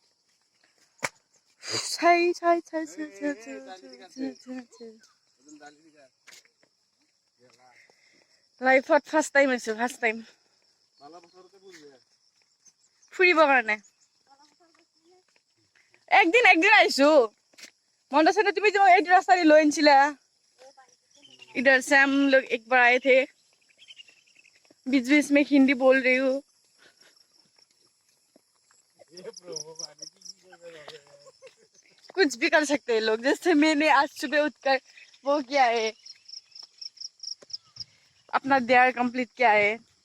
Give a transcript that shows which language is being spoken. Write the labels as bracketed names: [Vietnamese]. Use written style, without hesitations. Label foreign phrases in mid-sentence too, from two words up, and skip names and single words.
[Assamese] লাইফত [English] first time [Assamese] আহিছো, [English] first time [Assamese] ফুৰিবৰ কাৰণে। একদিন আহিছো। মনত আছে ना, তুমি [Hindi] जो एक रास्ता लो इनसिला इधर से हम लोग एक बार आए थे। बीच बीच में हिंदी बोल रही हूँ। कुछ भी कर सकते हैं लोग, जैसे मैंने आज सुबह उठकर वो किया है, अपना [English] dare complete [Hindi] किया है।